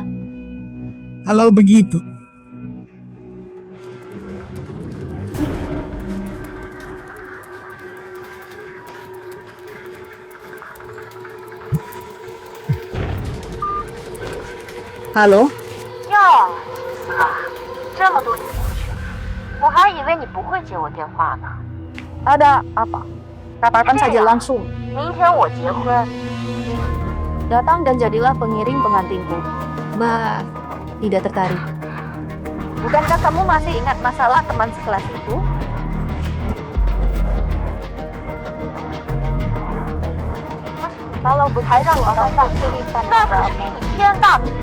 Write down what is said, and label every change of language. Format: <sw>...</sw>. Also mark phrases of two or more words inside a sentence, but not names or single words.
<id>Kalau begitu, Halo?</id> <zh>哟，这么多年过去了，我还以为你不会接我电话呢。</zh> <id>Ada apa? Katakan saja langsung.</id> <zh>明天我结婚，</zh> <id>Datang dan jadilah pengiring pengantinku. Bah, tidak tertarik. Bukankah kamu masih ingat masalah teman sekelas itu? Kalau</id> <zh>还让我当大司令办那可是一天大事。</zh>